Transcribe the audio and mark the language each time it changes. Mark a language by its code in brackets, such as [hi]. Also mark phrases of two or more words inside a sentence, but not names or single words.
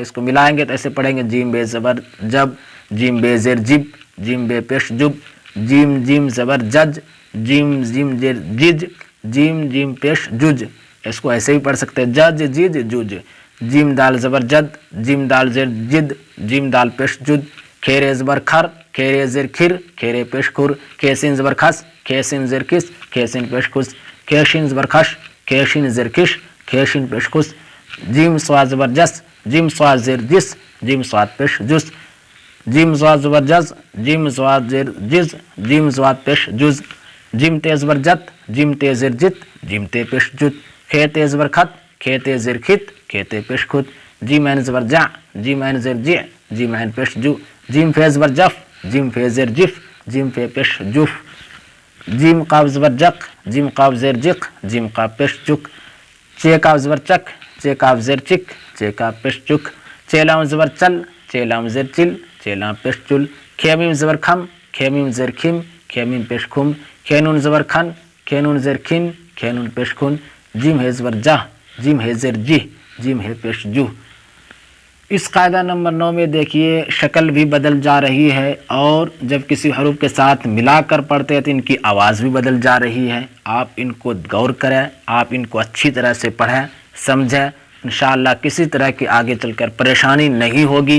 [ur] اس کو ملائیں گے تو ایسے پڑھیں گے جیم بے زبر جب، جیم بے زیر جب، جیم بے پیش جب، جیم جیم زبر جج، جیم جیم زیر جج، جیم جیم پیش جج۔ اس کو ایسے بھی پڑھ سکتے ہیں جج جج جج۔ جیم دال زبر جد، جیم دال زیر جد، جیم دال پیش جد۔ کھیرے زبر کھر، کھیرے زیر کھر، کھیرے پیش کھر۔ کھیسین زبر کھس، کھیسین زیر کھس، کھیسین پیش کھس۔ کھیشین زبر کھش، کھیشین زیر کھش، کھیشین پیش کھس۔ جیم صاد زبر جس، جیم صاد زیر جس، جیم صاد پیش جس۔ جیم صاد زبر جز، جیم صاد زیر جز، جیم صاد پیش جز۔ جیم تے زبر جت، جیم تے زیر جت، جیم تے پیش جت۔ کھیتے زبر کھت، کھیتے زیر کھت، کھیتے پیش کھت۔ جیم عین زبر جع، جیم عین زیر جع، جیم عین پیش جو۔ جیم فے زبر جف، جیم فے زیر جف، جیم فے پیش جف۔ جیم قاف زبر جق، جیم قاف زیر جق، جیم قاف پیش جک۔ چے قاف زبر چک، چے قاف زیر چک، چے قاف پیش چک۔ چے لام زبر چل، چے لام زیر چل، چے لام پیش چل۔ کھے میم زبر کھم، کھے میم زیر کھم، کھے میم پیش کھم۔ کھے نون زبر کھن، کھے نون زیر کھن، کھے نون پیش کھن۔ جیم ہے زبر جہ، جیم ہے زیر جہ، جیم ہے پیش جو۔ اس قاعدہ نمبر 9 میں دیکھیے شکل بھی بدل جا رہی ہے اور جب کسی حروف کے ساتھ ملا کر پڑھتے ہیں تو ان کی آواز بھی بدل جا رہی ہے۔ آپ ان کو غور کریں، آپ ان کو اچھی طرح سے پڑھیں، سمجھیں، انشاءاللہ کسی طرح کی آگے چل کر پریشانی نہیں ہوگی۔